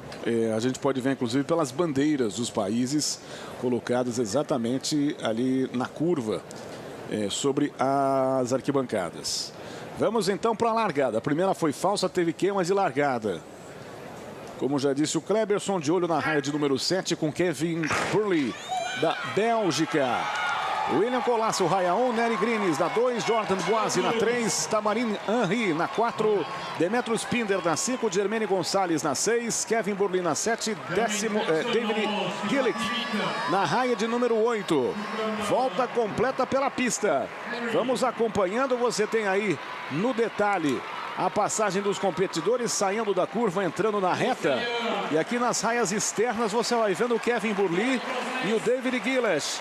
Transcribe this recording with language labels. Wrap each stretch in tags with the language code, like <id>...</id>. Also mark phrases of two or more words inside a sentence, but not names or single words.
<pt>A gente pode ver, inclusive, pelas bandeiras dos países colocadas exatamente ali na curva, sobre as arquibancadas. Vamos então para a largada. A primeira foi falsa, teve queimas de largada. Como já disse o Kleberson, de olho na raia de número 7 com Kevin Burley, da Bélgica. William Colasso, raia 1, Nery Grines na 2, Jordan Boise na 3, Tamarin Henry na 4, Demetrius Pinder na 5, Germaine Gonçalves na 6, Kevin Burley na 7, David Gillick na raia de número 8. Volta completa pela pista. Vamos acompanhando, você tem aí no detalhe a passagem dos competidores saindo da curva, entrando na reta. E aqui nas raias externas você vai vendo o Kevin Burley e o David Gillick.</pt>